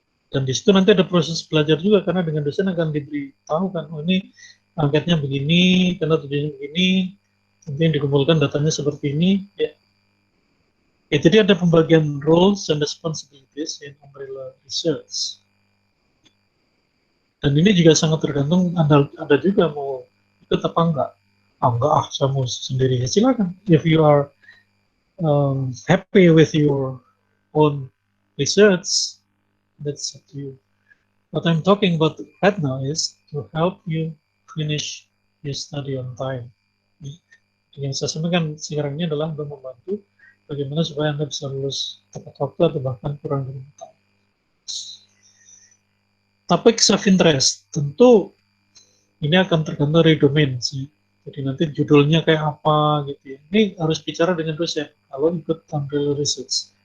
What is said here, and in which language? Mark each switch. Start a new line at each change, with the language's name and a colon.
Indonesian: Dan di situ nanti ada proses belajar juga karena dengan dosen akan diberitahu kan, oh ini angketnya begini, karena tujuannya begini, nanti yang dikumpulkan datanya seperti ini, ya. Ya, jadi ada pembagian
English: roles and responsibilities in umbrella research.
Indonesian: Dan ini juga sangat tergantung Anda juga mau ikut apa enggak. Enggak, saya mau sendiri. Ya, silakan.
English: If you are happy with your own research, that's up to you. What I'm talking about right now is to help you finish your study on time.
Indonesian: Yang saya sampaikan sekarang ini adalah untuk membantu bagaimana supaya Anda bisa lulus tepat waktu atau bahkan kurang dari tahun. Topik self interest tentu ini akan tergantung dari domain sih. Jadi nanti judulnya kayak apa gitu ya. Ini harus bicara dengan dosen kalau ikut tampil research.